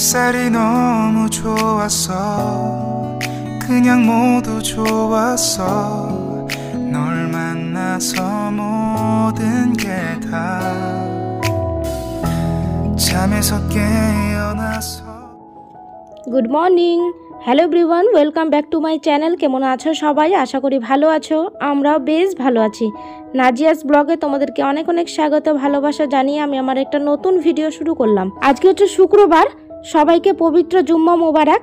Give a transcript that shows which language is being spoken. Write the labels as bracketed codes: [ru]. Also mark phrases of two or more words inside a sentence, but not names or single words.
[ko] 날이 너무 좋았어 그냥 모두 좋았어 널 만나서 모든 게 다 잠에서 깨어나서 [en] Good morning hello everyone welcome back to my channel. [bn] কেমন আছো সবাই? আশা করি ভালো আছো, আমরাও বেশ ভালো আছি। নাজিয়াস ব্লগে তোমাদেরকে অনেক অনেক স্বাগত ভালোবাসা জানিয়ে আমি আমার একটা নতুন ভিডিও শুরু করলাম। আজকে হচ্ছে শুক্রবার, সবাইকে পবিত্র [ar] جمعة مبارك.